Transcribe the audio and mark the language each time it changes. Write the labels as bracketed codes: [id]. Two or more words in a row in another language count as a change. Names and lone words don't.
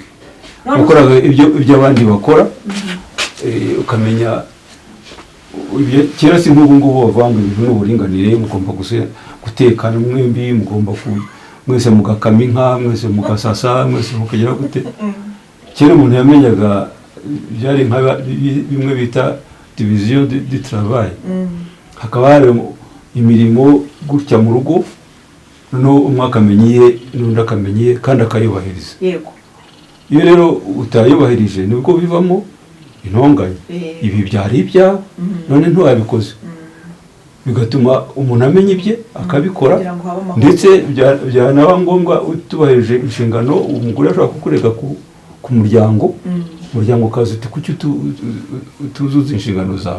[rw] Wakoraga ibyo abandi bakora, ukamenya kera si nk'ubu ngubu bavanga ibintu n'uburinganire, mugomba gutekana mwembi, mugomba mwese mugakama inka, mwese mugasasa, mwese mukagira gute. Kera umuntu yamenyaga byari nka bimwe bita [fr] division du travail, [rw] hakaba hari imirimo gutya mu rugo, noneho umwe akamenyiye n'undi akamenyiye kandi akayubahiriza. Yego. Iyo rero utayubahirije nibwo bivamo intonganya. Ibi byari ibyawe none ntiwabikoze, bigatuma umuntu amenya ibye akabikora, ndetse byanaba ngombwa utubahirije inshingano umugore ashobora kukurega ku muryango, umuryango ukaza uti kuki utuzuza inshingano zawe.